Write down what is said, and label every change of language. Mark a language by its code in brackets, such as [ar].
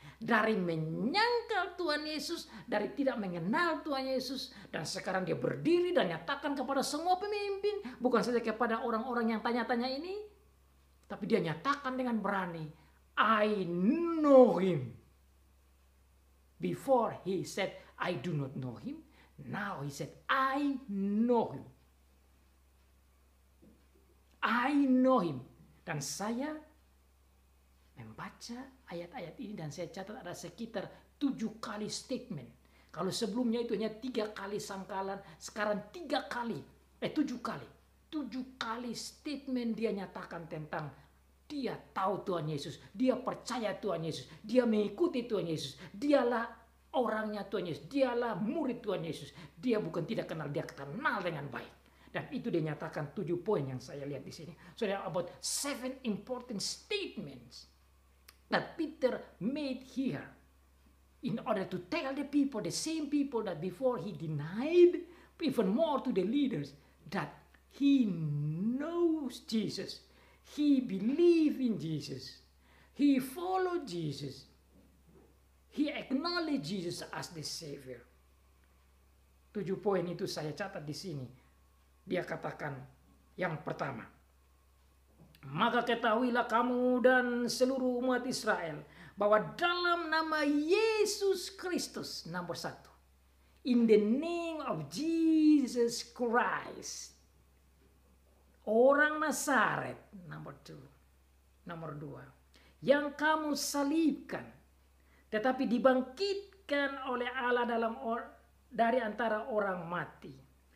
[id] Dari menyangkal Tuhan Yesus, dari tidak mengenal Tuhan Yesus, dan sekarang dia berdiri dan nyatakan kepada semua pemimpin, bukan saja kepada orang-orang yang tanya-tanya ini, tapi dia nyatakan dengan berani, [en] I know him. Before he said, I do not know him. Now he said, I know him. I know him. [id] Dan saya membaca ayat-ayat ini dan saya catat ada sekitar 7 kali statement. Kalau sebelumnya itu hanya 3 kali sangkalan, sekarang 7 kali. 7 kali statement dia nyatakan tentang dia tahu Tuhan Yesus, dia percaya Tuhan Yesus, dia mengikuti Tuhan Yesus, dialah orangnya Tuhan Yesus, dialah murid Tuhan Yesus. Dia bukan tidak kenal, dia kenal dengan baik. Dan itu dia nyatakan 7 poin yang saya lihat di sini. [en] So there are about 7 important statements that Peter made here in order to tell the people, the same people that before he denied, even more to the leaders, that he knows Jesus. He believed in Jesus. He followed Jesus. He acknowledged Jesus as the Savior. [id] 7 poin itu saya catat di sini. Dia katakan yang pertama, maka ketahuilah kamu dan seluruh umat Israel bahwa dalam nama Yesus Kristus, nomor 1, [en] in the name of Jesus Christ, [id] orang Nazaret, nomor 2, yang kamu salibkan, tetapi dibangkitkan oleh Allah dari antara orang mati.